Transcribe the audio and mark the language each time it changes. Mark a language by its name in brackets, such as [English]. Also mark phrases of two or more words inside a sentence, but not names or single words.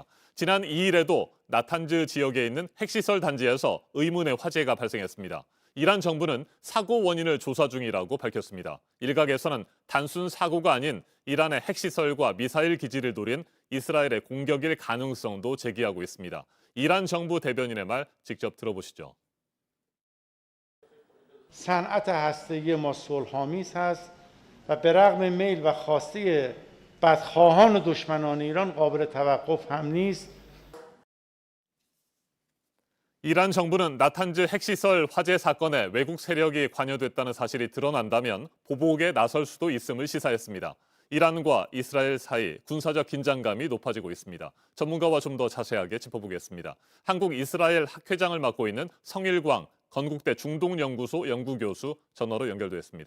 [Korean] 지난 2일에도 나탄즈 지역에 있는 핵시설 단지에서 의문의 화재가 발생했습니다. 이란 정부는 사고 원인을 조사 중이라고 밝혔습니다. 일각에서는 단순 사고가 아닌 이란의 핵시설과 미사일 기지를 노린 이스라엘의 공격일 가능성도 제기하고 있습니다. 이란 정부 대변인의 말 직접 들어보시죠. [Persian] صنعت هسته‌ای ما صلح‌آمیز هست و به رغم میل و خواسته بدخواهان و دشمنان ایران قابل توقف هم نیست. [Korean] 이란 정부는 나탄즈 핵시설 화재 사건에 외국 세력이 관여됐다는 사실이 드러난다면 보복에 나설 수도 있음을 시사했습니다. 이란과 이스라엘 사이 군사적 긴장감이 높아지고 있습니다. 전문가와 좀 더 자세하게 짚어보겠습니다. 한국 이스라엘 학회장을 맡고 있는 성일광 건국대 중동연구소 연구교수 전화로 연결됐습니다.